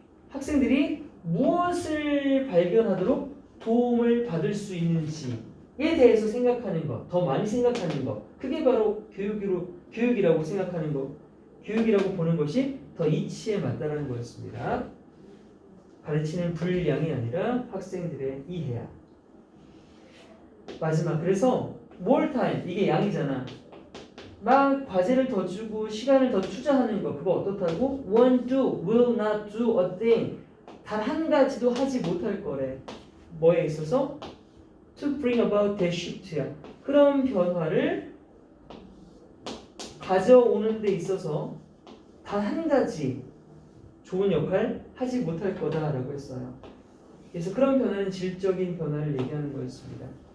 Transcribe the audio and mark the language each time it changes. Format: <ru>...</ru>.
<ko>학생들이 무엇을 발견하도록 도움을 받을 수 있는지에 대해서 생각하는 것, 더 많이 생각하는 것, 그게 바로 교육이라고 생각하는 것, 교육이라고 보는 것이 더 이치에 맞다는 거였습니다. 가르치는 분량이 아니라 학생들의 이해야. 마지막, 그래서</ko> <en>more time,</en> <ko>이게 양이잖아. 막 과제를 더 주고 시간을 더 투자하는 거, 그거 어떻다고?</ko> <en>won't do, will not do a thing.</en> <ko>단 한 가지도 하지 못할 거래. 뭐에 있어서?</ko> <en>to bring about that shift야.</en> <ko>그런 변화를 가져오는 데 있어서 단 한 가지 좋은 역할 하지 못할 거다라고 했어요. 그래서 그런 변화는 질적인 변화를 얘기하는 거였습니다.</ko>